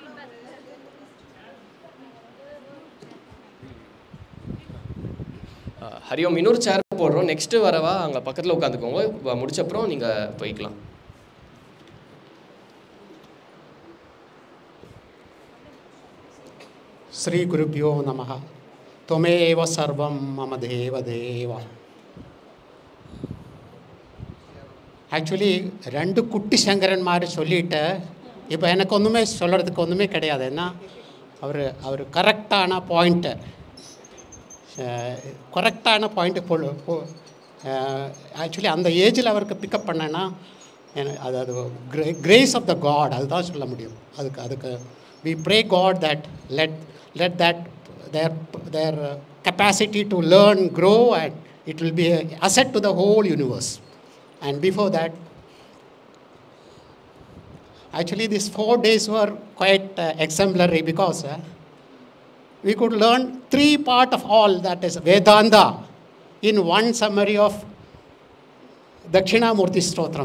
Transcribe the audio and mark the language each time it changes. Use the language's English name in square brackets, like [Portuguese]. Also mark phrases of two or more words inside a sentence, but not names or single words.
[Tamil] ஹரியோம், இன்னொரு சேர் போடுறோம். நெக்ஸ்ட்டு வரவா அங்கே பக்கத்தில் உட்காந்துக்கோங்க. முடிச்சப்புறம் நீங்கள் போய்க்கலாம். [Sanskrit] श्री गुरुभ्यो नमः. त्वमेव सर्वं मम देव. [Tamil] ஆக்சுவலி 2 குட்டி சங்கரன் மாதிரி சொல்லிவிட்டு இப்போ எனக்கு ஒன்றுமே சொல்கிறதுக்கு ஒன்றுமே கிடையாது. ஏன்னா அவர் கரெக்டான பாயிண்ட்டு ஆக்சுவலி அந்த ஏஜில் அவருக்கு பிக்கப் பண்ணேன்னா அது [English] grace of the god [Tamil] அதுதான் சொல்ல முடியும். அதுக்கு [English] we pray God that let that their capacity to learn grow, and it will be an asset to the whole universe. And before that, actually these 4 days were quite exemplary because we could learn 3 parts of all, that is Vedanta, in one summary of Dakshinamurti Stotram.